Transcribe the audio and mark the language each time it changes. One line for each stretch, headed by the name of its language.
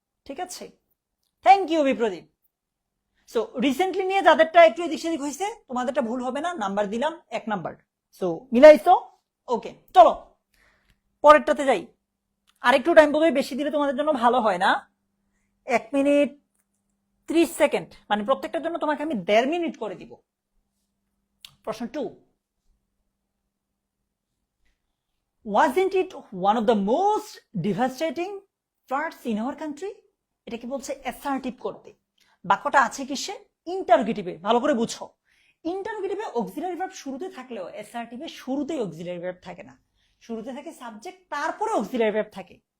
Bangla: ঠিক আছে,
English: thank you
Bangla: Bipradeep. So recently নিয়ে যাদেরটা একটু এদিক সেদিক হয়েছে, তোমাদেরটা ভুল হবে না, নাম্বার দিলাম 1 নাম্বার। সো মিলাইছো? ওকে, চলো পরেরটাতে যাই। আরেকটু টাইম পাবে, বেশি দিলে তোমাদের জন্য ভালো হয় না। 1 মিনিট 30 সেকেন্ড, মানে প্রত্যেকটার জন্য তোমাকে আমি 1.5 মিনিট করে দিব। প্রশ্ন 2,
English: wasn't it one of the most devastating floods in our country?
Bangla: এটা কি বলছে? অ্যাসার্টিভ করতে। বাক্যটা আছে কিসে? ইন্টারোগেটিভে। ভালো করে বুঝো, ইন্টারোগেটিভে অক্সিলারি ভার্ব শুরুতে থাকলেও অ্যাসার্টিভে শুরুতেই অক্সিলারি ভার্ব থাকে না, শুরুতে থাকে সাবজেক্ট, তারপরে অক্সিলারি ভার্ব থাকে।